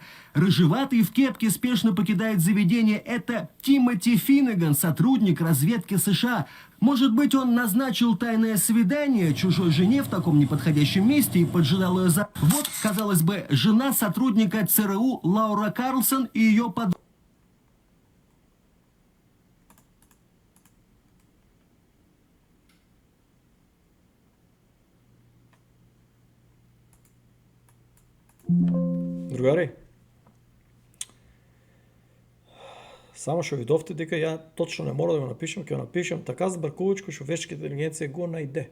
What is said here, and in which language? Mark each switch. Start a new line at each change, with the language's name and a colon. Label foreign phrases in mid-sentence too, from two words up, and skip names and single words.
Russian: Рыжеватый в кепке спешно покидает заведение. Это Тимоти Финнеган, сотрудник разведки США. Может быть, он назначил тайное свидание чужой жене в таком неподходящем месте и поджидал ее за... Вот, казалось бы, жена сотрудника ЦРУ Лаура Карлсон и ее подруга.
Macedonian: Другари, само што видовте дека ја точно не мора да го напишам, ќе го напишам така збркувачко што вештачка интелигенција го најде.